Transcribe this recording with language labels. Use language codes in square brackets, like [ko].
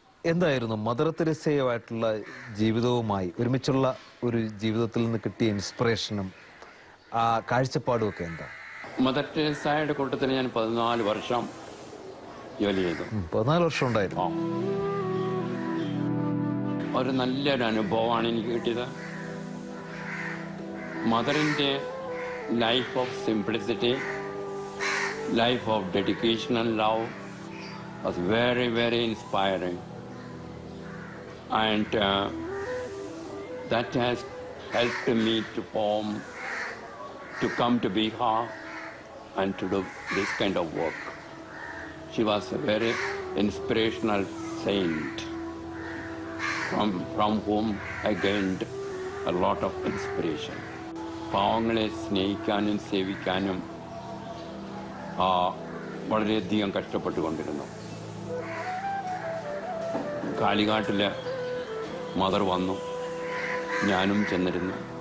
[ml] എന്തായിരുന്നു മദർ തെരേസയുമായിട്ടുള്ള ജീവിതവുമായി ഒരുമിച്ചുള്ള ഒരു ജീവിതത്തിൽ നിന്ന് കിട്ടിയ ഇൻസ്പിറേഷനും ആ കാഴ്ചപ്പാടും ഒക്കെ എന്താ? മദർ തെരേസയുടെ കൂട്ടത്തിൽ ഞാൻ 14 വർഷം ജോലി ചെയ്തു. 14 വർഷം ഉണ്ടായിരുന്നു. ഒരു നല്ലൊരു അനുഭവമാണ് എനിക്ക് കിട്ടിയത്. [en] മദറിൻ്റെ life of simplicity, life of dedication and love was very, very inspiring. And that has helped me to come to Bihar and to do this kind of work. She was a very inspirational saint from whom I gained a lot of inspiration. [ml] പാവങ്ങളെ സ്നേഹിക്കാനും സേവിക്കാനും വളരെയധികം കഷ്ടപ്പെട്ടുകൊണ്ടിരുന്നു. കാലിഘാട്ടിൽ mother വന്നു, ഞാനും ചെന്നിരുന്നു.